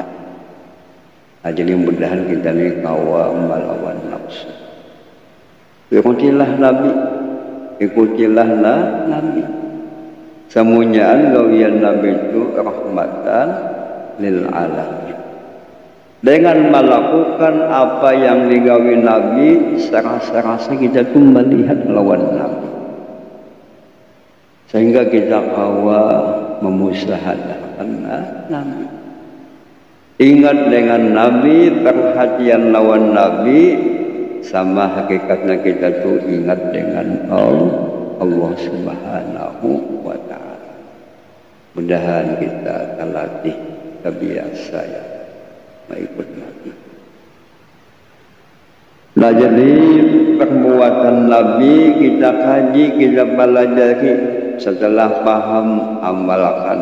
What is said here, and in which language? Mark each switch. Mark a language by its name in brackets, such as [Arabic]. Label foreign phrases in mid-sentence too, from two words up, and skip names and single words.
[Banjar] Nah, jadi mudahan kita ini kawam melawan nafsu. [Indonesian] Ikutilah Nabi, ikutilah Nabi. [Banjar] Semuanya gawian Nabi itu [Arabic] رحمة للعالمين. [Banjar] Dengan melakukan apa yang digawi Nabi, serasa kita tuh melihat lawan Nabi, sehingga kita kawa memusyahadatkan Nabi. [Indonesian] Ingat dengan Nabi, perhatian lawan Nabi, sama hakikatnya kita tuh ingat dengan Allah [Arabic] سبحانه وتعالى. [Indonesian] Mudahan kita terlatih, terbiasa ya mengikut Nabi. Nah jadi perbuatan Nabi kita kaji, kita pelajari, setelah paham amalkan.